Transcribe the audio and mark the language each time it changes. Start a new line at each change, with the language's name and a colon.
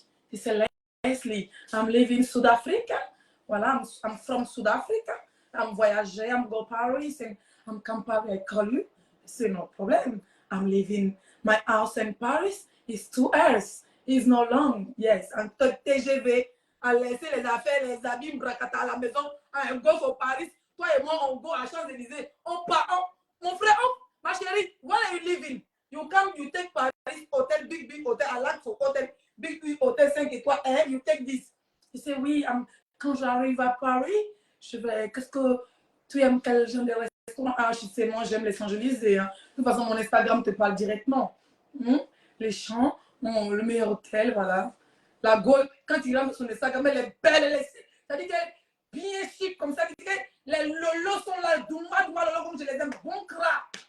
English: She say, Leslie, I'm living South Africa. Voilà, I'm from South Africa. I'm voyagé, I'm go Paris, and I'm come Paris, I call you. C'est no problem. I'm living my house in Paris. It's 2 hours. It's no long.
French: Yes, and TGV, à laisser les affaires, les habits, bracata à la maison, un go for Paris. Toi et moi, on go à Champs-Élysées. On part, mon frère, ma chérie, where are you living?
English: You come, you take Paris, hotel, big hotel, I like for hotel, big hotel 5 étoiles, and you take this.
French: Il say, oui, quand j'arrive à Paris, je vais, qu'est-ce que tu aimes, quel genre de restaurant? Ah, je sais, moi, j'aime les Champs-Élysées. Hein. De toute façon, mon Instagram te parle directement. Les champs, le meilleur hôtel, voilà. La Gaule, quand il rentre sur son Instagram, elle est belle, c'est-à-dire qu'elle est bien chic, comme ça, les lolos sont là, douma, lolo, comme je les aime, bon cra.